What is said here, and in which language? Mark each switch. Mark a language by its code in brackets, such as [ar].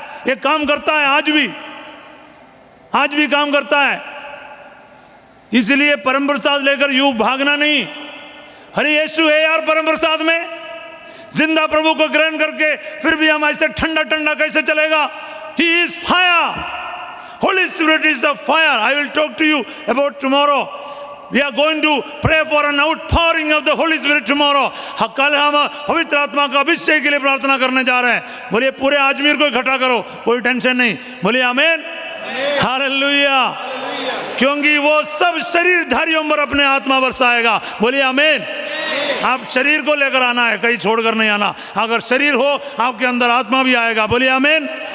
[hi] ये काम करता है, आज भी काम करता है। इसलिए परम प्रसाद लेकर यूं भागना नहीं। अरे यीशु है यार परम प्रसाद में, जिंदा प्रभु को ग्रहण करके फिर भी हम ऐसे ठंडा ठंडा कैसे चलेगा? [en] He is fire. Holy Spirit is a fire. I will talk to you about tomorrow. We are going to pray for an outpouring of the Holy Spirit tomorrow. [hi] कल हम पवित्र आत्मा का अभिषेक के लिए प्रार्थना करने जा रहे हैं। बोलिए पूरे अजमेर को इकट्ठा करो, कोई टेंशन नहीं। बोलिए आमीन। हालेलुया। क्योंकि वो सब शरीरधारियों पर अपने आत्मा बरसाएगा। बोलिए आमीन। आप शरीर को लेकर आना है, कहीं छोड़कर नहीं आना। अगर शरीर हो आपके अंदर आत्मा भी आएगा। बोलिए आमीन।